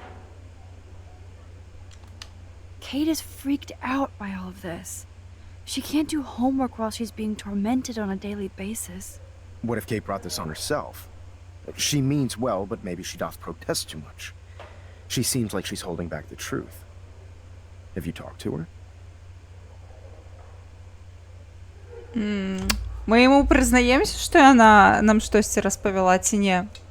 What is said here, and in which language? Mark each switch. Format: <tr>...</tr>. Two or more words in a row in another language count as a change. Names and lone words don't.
<en>Kate is freaked out by all of this. She can't do homework while she's being tormented on a daily basis. What if Kate brought this on herself? She means well, but maybe she doth protest too much. She seems like she's holding back the truth. Have you talked to her?</en> <be>Мы яму прызнаемся, што яна нам штосьці распавяла ці не?</be>